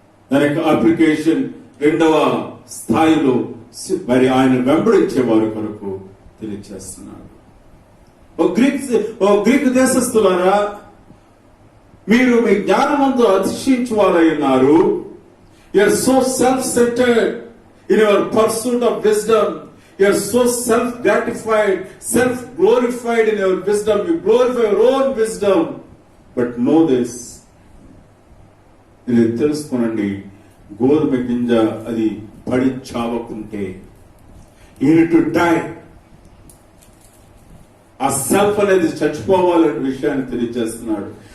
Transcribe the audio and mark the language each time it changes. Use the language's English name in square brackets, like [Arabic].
[Telugu] దాని యొక్క అప్లికేషన్ రెండవ స్థాయిలో మరి ఆయన వెంబడించే వారి కొరకు తెలియజేస్తున్నారు. ఓ గ్రీకు దేశస్థులారా, మీరు మీ జ్ఞానమంతో అతిశయించు వారై ఉన్నారు. [English] You are so self-centered in your pursuit of wisdom. You are so self-gratified, self-glorified in your wisdom. You glorify your own wisdom. But know this. [Telugu] ఇది తెలుసుకోనండి, గోధుమ గింజ అది పడి చావకుంటే [English] you need to die. [Telugu] ఆ సెల్ఫ్ అనేది చచ్చిపోవాలనే విషయాన్ని తెలియజేస్తున్నాడు.